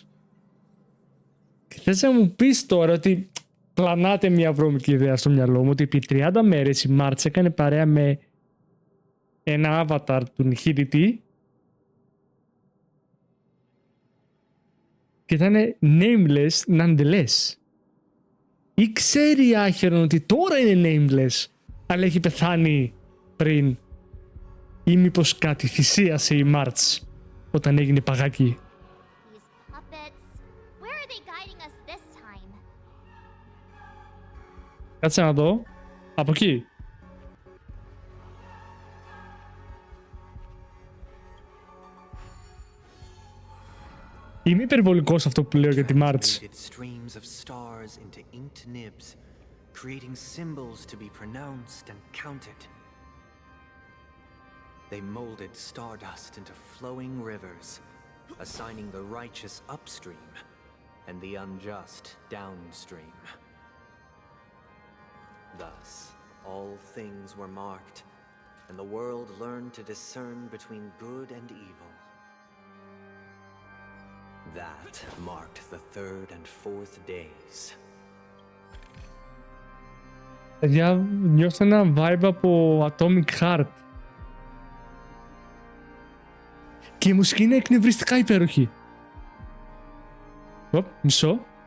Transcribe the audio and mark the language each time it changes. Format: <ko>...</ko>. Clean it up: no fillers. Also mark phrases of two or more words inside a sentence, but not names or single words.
<el>Και θες να μου πεις τώρα ότι πλανάται μια βρώμικη ιδέα στο μυαλό μου ότι επί 30 μέρες η Μάρτς έκανε παρέα με ένα avatar του νυχίδητη και ήταν</el> <en>nameless nonetheless.</en> <el>Ή ξέρει η Άχερον ότι τώρα είναι nameless, αλλά έχει πεθάνει πριν, ή μήπως κάτι θυσίασε η Μάρτς όταν έγινε παγάκι. Κάτσε να δω. Από εκεί. Είμαι υπερβολικός αυτό που λέω για τη Μάρτς.</el> <en>Creating symbols to be pronounced and counted. They molded stardust into flowing rivers, assigning the righteous upstream and the unjust downstream. Thus, all things were marked, and the world learned to discern between good and evil. That marked the third and fourth days.</en> <el>Παιδιά, νιώθω ένα vibe από Atomic Heart. Και η μουσική είναι εκνευριστικά υπέροχη. Μισό.</el>